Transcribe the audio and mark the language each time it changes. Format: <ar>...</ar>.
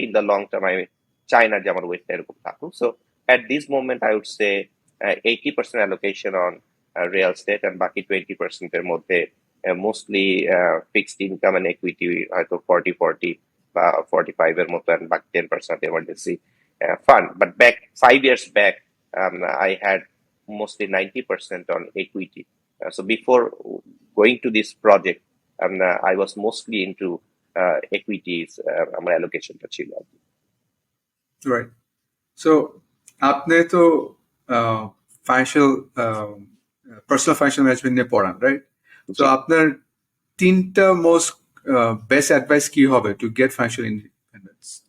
<en>in the long term</en> <bn>আমি চাই না যে আমার ওয়েটটা এরকম থাকুক।</bn> <en>so at this moment I would say 80% allocation on real estate, and</en> <bn>বাকি 20% এর মধ্যে</bn> <en>mostly fixed income and equity,</en> <bn>হয়তো 40-40 বা 45 এর মতো,</bn> <en>and বাকি 10% emergency fund. But back 5 years back, I had mostly 90% on equity. So before going to this project, I was mostly into</en> <bn>equities আমার অ্যালোকেশনটা ছিল। রাইট। সো আপনি তো ফাইন্যান্সিয়াল পার্সোনাল ফাইন্যান্সিয়াল ম্যানেজমেন্ট নিয়ে পড়ান, রাইট? তো জি। আপনার তিনটা মোস্ট বেস্ট অ্যাডভাইস কি হবে</bn> <en>To get financial independence?</en>